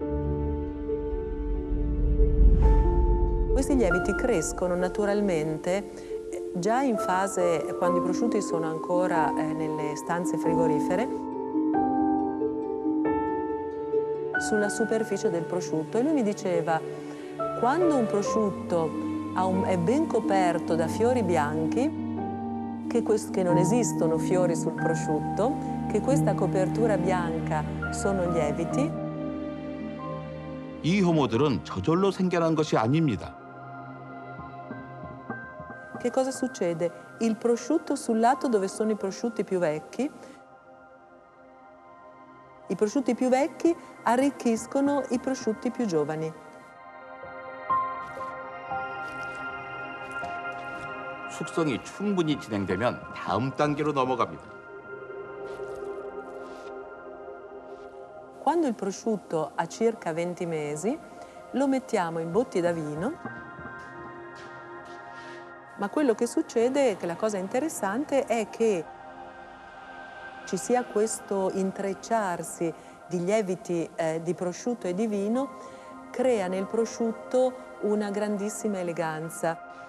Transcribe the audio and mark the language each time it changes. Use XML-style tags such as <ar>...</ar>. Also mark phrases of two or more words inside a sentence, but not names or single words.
<it>Questi lieviti crescono naturalmente già in fase, quando i prosciutti sono ancora nelle stanze frigorifere, sulla superficie del prosciutto. E lui mi diceva, quando un prosciutto è ben coperto da fiori bianchi, che non esistono fiori sul prosciutto, che questa copertura bianca sono lieviti.</it> <ko>이 효모들은 저절로 생겨난 것이 아닙니다.</ko> <it>Che cosa succede? Il prosciutto sul lato dove sono i prosciutti più vecchi arricchiscono i prosciutti più giovani.</it> <ko>숙성이 충분히 진행되면 다음 단계로 넘어갑니다.</ko> <it>Quando il prosciutto ha circa 20 mesi, lo mettiamo in botti da vino, ma quello che succede, che la cosa interessante, è che ci sia questo intrecciarsi di lieviti di prosciutto e di vino, crea nel prosciutto una grandissima eleganza.</it>